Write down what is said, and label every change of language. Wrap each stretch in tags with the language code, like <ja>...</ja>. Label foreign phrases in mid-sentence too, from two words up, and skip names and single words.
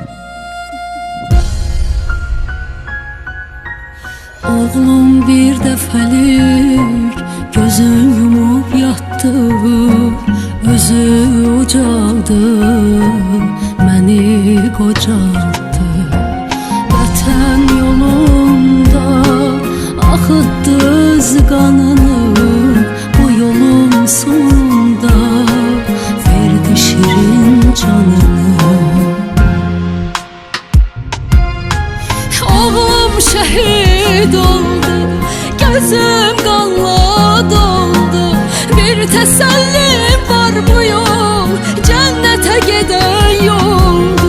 <az>Oğlum bir dəfəlik gözün yumub yatdı, özü ucaldı, məni qocaldı. Vətən yolunda axıtdı öz qanını, bu yolun sonunda verdi şirin canını.</az> <tr>Oğlum şehit oldu, gözüm kanla doldu. Bir tesellim var bu yol, cennete giden yoldu.</tr>